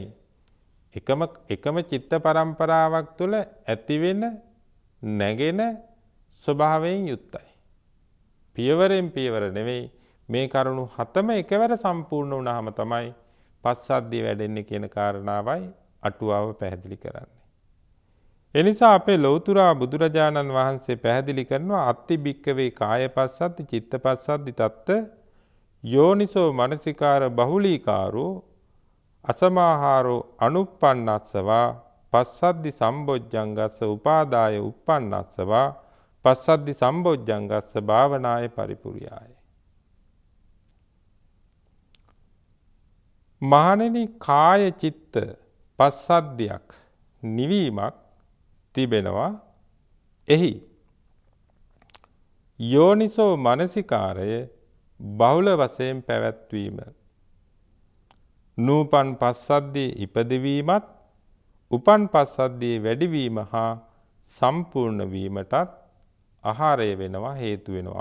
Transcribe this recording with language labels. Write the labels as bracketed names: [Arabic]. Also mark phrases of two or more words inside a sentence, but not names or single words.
[Sinhala] එකම චිත්ත පරම්පරාවක් තුළ ඇති වෙන, නැගෙන ස්වභාවයෙන් යුක්තයි. පියවරෙන් පියවර නෙවෙයි, මේ කරුණු හතම එකවර සම්පූර්ණ වුණාම තමයි පස්සද්ධිය වැඩෙන්නේ කියන කාරණාවයි අටුවාව පැහැදිලි කරන්නේ. එනිසා අපේ ලෞතුරා බුදුරජාණන් වහන්සේ පැහැදිලි කරනවා [Pali] අත්ති භික්කවේ කාය පස්සද්ධි, චිත්ත පස්සද්ධි තත්ත යෝනිසෝ මනසිකාර බහුලීකාරෝ අසමාහාරෝ අනුප්පන්නස්සවා පස්සද්දි සම්බොජ්ජංගස්ස උපාදාය උප්පන්නස්සවා පස්සද්දි සම්බොජ්ජංගස්ස භාවනාය පරිපුරියාය. [Sinhala] මහණෙනි කාය චිත්ත පස්සද්ධියක් නිවීමක් තිබෙනවා. එහි යෝනිසෝ මනසිකාරය බහුල වශයෙන් පැවැත්වීම නූපන් පස්සද්ධියේ ඉපදවීමත් උපන් පස්සද්ධියේ වැඩිවීම හා සම්පූර්ණ වීමටත් ආහාරය වෙනවා හේතු වෙනවා.